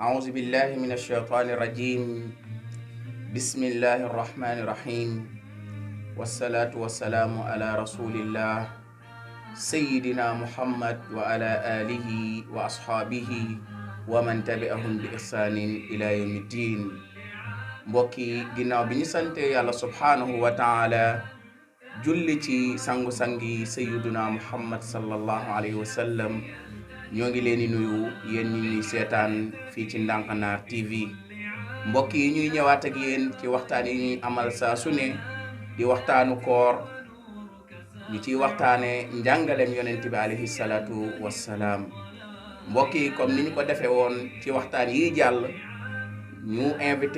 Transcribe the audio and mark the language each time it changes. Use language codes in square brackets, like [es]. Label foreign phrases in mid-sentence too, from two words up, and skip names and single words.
[ar] أعوذ بالله من الشيطان الرجيم بسم الله الرحمن الرحيم والصلاة والسلام على رسول الله سيدنا محمد وعلى آله وأصحابه ومن تبعهم بإحسان إلى يوم الدين [wo] mbokki ginnaaw bi ñu sante yàlla [ar] سبحانه وتعالى [wo] julli ci sangu-sangi [ar] سيدنا محمد صلى الله عليه وسلم [wo] ñoo ngi leen di nuyu yéen ñi ñuy seetaan fii ci Ndankanar TV mbokk yi ñuy ñëwaat ak yéen ci waxtaan yi ñuy amal saa su ne di waxtaanu koor ñu ciy waxtaane njàngalem yonent bi [ar] عليه الصلاة والسلام [wo] mbokk yi comme ni ñu ko defee woon ci waxtaan yi jàll ñu invité